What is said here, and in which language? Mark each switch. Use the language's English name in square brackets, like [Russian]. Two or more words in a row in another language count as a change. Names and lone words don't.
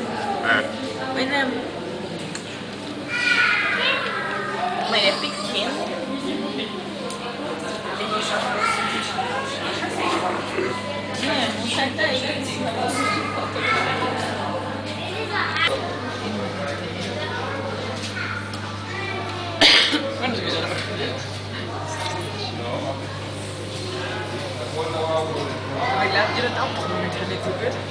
[Portuguese] Oi, Nemo. Mas ele é pequeno. Nemo, sai daí. [Dutch] Maar ik laat je dat afdoen natuurlijk goed.